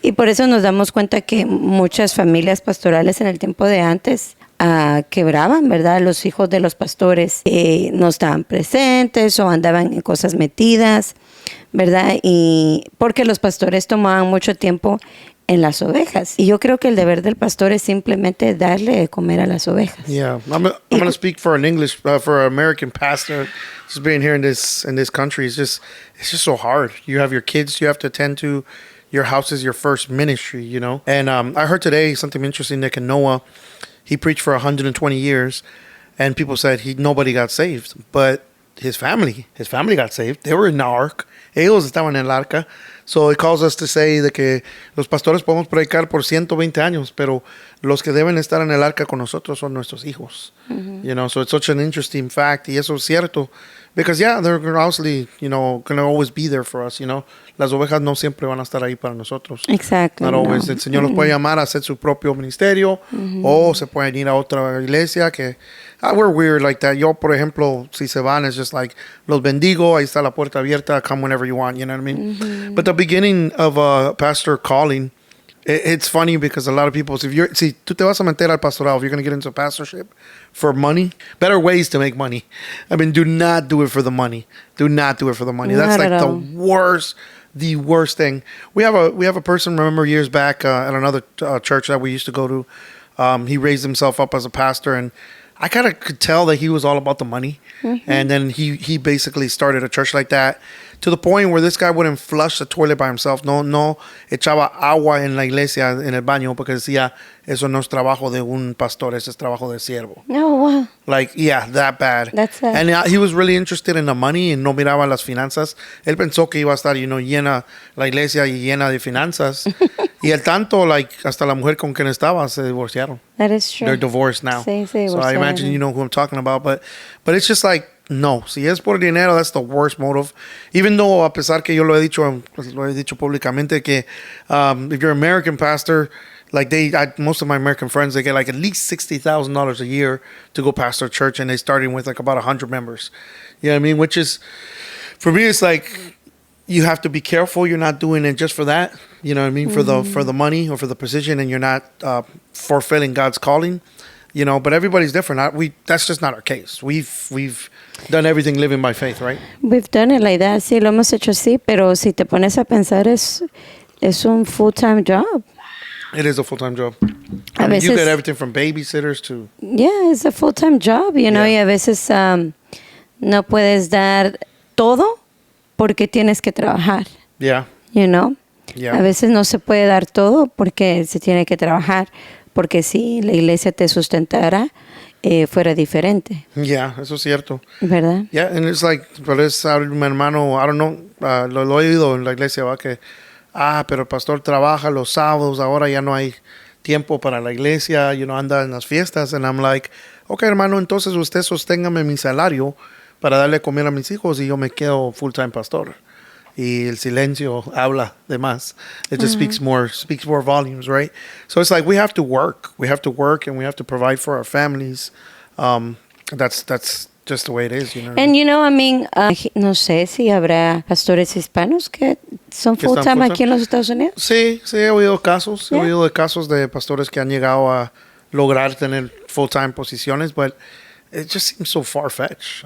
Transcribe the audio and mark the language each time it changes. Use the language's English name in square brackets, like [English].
[Spanish] Y por eso nos damos cuenta que muchas familias pastorales en el tiempo de antes quebraban, ¿verdad? Los hijos de los pastores no estaban presentes o andaban en cosas metidas, ¿verdad? Y porque los pastores tomaban mucho tiempo en las ovejas. Y yo creo que el deber del pastor es simplemente darle de comer a las ovejas. [English] Yeah, I'm going to speak for an English, for an American pastor. Just being here in this country is it's just so hard. You have your kids you have to attend to. Your house is your first ministry, you know. And I heard today something interesting. Nick and Noah, he preached for 120 years, and people said nobody got saved, but his family got saved. They were in the ark. [Spanish] Ellos estaban en el arca. [English] So it calls us to say [Spanish] de que los pastores podemos predicar por 120 años, pero los que deben estar en el arca con nosotros son nuestros hijos. Mm-hmm. [English] You know, so it's such an interesting fact. [Spanish] Y eso es cierto. [English] Because, yeah, they're obviously, you know, going to always be there for us, you know. [Spanish] Las ovejas no siempre van a estar ahí para nosotros. [English] Exactly. Not always. [Spanish] No. El Señor los puede llamar a hacer su propio ministerio o se pueden ir a otra iglesia que... [English] we're weird like that. [Spanish] Yo, por ejemplo, si se van, [English] it's just like, [Spanish] los bendigo, ahí está la puerta abierta, [English] come whenever you want, you know what I mean? Mm-hmm. But the beginning of a pastor calling, it's funny because a lot of people, [Spanish] si tú te vas a meter al pastorado, [English] if you're going to get into pastorship for money, better ways to make money. I mean, do not do it for the money. Do not do it for the money. That's like the worst thing. We have a person, remember years back at another church that we used to go to, he raised himself up as a pastor, and I kind of could tell that he was all about the money. Mm-hmm. And then he basically started a church like that to the point where this guy wouldn't flush the toilet by himself. [Spanish] No echaba agua en la iglesia, en el baño, porque decía, eso no es trabajo de un pastor, eso es trabajo de siervo. [English] Oh, wow. Like, yeah, that bad. That's sad. And he was really interested in the money and [Spanish] no miraba las finanzas. Él pensó que iba a estar, llena la iglesia y llena de finanzas. Y el tanto, like, hasta la mujer con quien estaba se divorciaron. [English] That is true. They're divorced now. [Spanish] Sí, [English] so I imagine you know who I'm talking about. But it's just like, no. [Spanish] Si es por dinero, [English] that's the worst motive. Even though, [Spanish] a pesar que yo lo he dicho públicamente, que [English] if you're an American pastor, like most of my American friends, they get like at least $60,000 a year to go pastor a church, and they starting with like about 100 members. You know what I mean? Which is, for me, it's like, you have to be careful. You're not doing it just for that. You know what I mean? Mm-hmm. For the money or for the position, and you're not fulfilling God's calling. You know, but everybody's different. That's just not our case. We've done everything living by faith, right? We've done it like that. [Spanish] Sí, lo hemos hecho así, pero si te pones a pensar, es un full-time job. [English] It is a full-time job. I mean, you get everything from babysitters to... Yeah, it's a full-time job, you know, [Spanish] y a veces no puedes dar todo porque tienes que trabajar. [English] Yeah. You know? Yeah. [Spanish] A veces no se puede dar todo porque se tiene que trabajar, porque si la iglesia te sustentara, fuera diferente. Yeah, eso es cierto. ¿Verdad? [English] Yeah, and it's like, [Spanish] pero es mi hermano, [English] I don't know, [Spanish] lo he oído en la iglesia, ¿va? Que, pero el pastor trabaja los sábados, ahora ya no hay tiempo para la iglesia, anda en las fiestas, [English] and I'm like, okay, [Spanish] hermano, entonces usted sosténgame mi salario para darle comer a mis hijos y yo me quedo full-time pastor. Y el silencio habla de más. [English] It just speaks more volumes, right? So it's like we have to work, and we have to provide for our families. That's just the way it is, And I mean, [Spanish] no sé si habrá pastores hispanos que son full-time aquí en los Estados Unidos. Sí, he oído casos. Yeah. He oído de casos de pastores que han llegado a lograr tener full-time posiciones, [English] but it just seems so far-fetched.